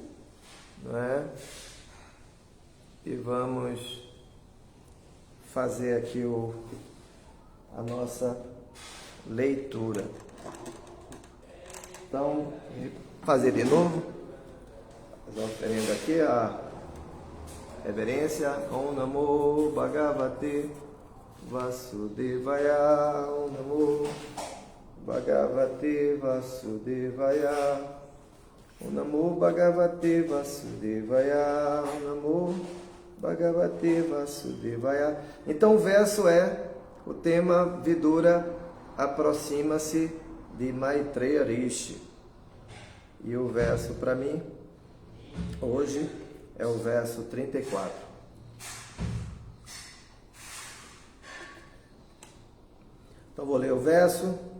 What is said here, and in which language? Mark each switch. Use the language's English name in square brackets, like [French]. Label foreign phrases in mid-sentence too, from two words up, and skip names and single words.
[Portuguese] E vamos fazer aqui a nossa leitura. Então, fazer de novo as oferendas aqui, a reverência. [Sanskrit] ओम् नमो भगवते वासुदेवाय, ओम् नमो भगवते वासुदेवाय, ओम् नमो भगवते वासुदेवाय, ओम् नमो भगवते वासुदेवाय. [Portuguese] Então o verso é o tema Vidura aproxima-se de Maitreya Rishi. E o verso para mim hoje é o verso 34. Então vou ler o verso.